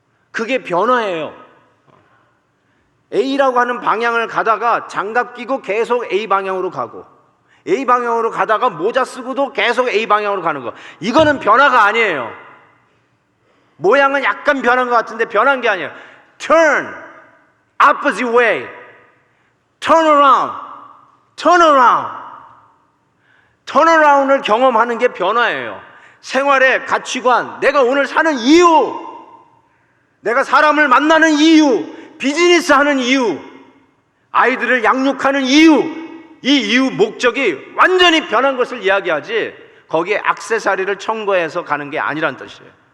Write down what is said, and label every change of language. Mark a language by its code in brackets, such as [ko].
[ko] 그게 변화예요. A라고 하는 방향을 가다가 장갑 끼고 계속 A 방향으로 가고, A 방향으로 가다가 모자 쓰고도 계속 A 방향으로 가는 거, 이거는 변화가 아니에요. 모양은 약간 변한 것 같은데 변한 게 아니에요. [en] Turn, opposite way, turn around, turn around. turn around [ko] 을 경험하는 게 변화예요. 생활의 가치관, 내가 오늘 사는 이유, 내가 사람을 만나는 이유, 비즈니스 하는 이유, 아이들을 양육하는 이유, 이 이유 목적이 완전히 변한 것을 이야기하지 거기에 액세서리를 첨가해서 가는 게 아니란 뜻이에요.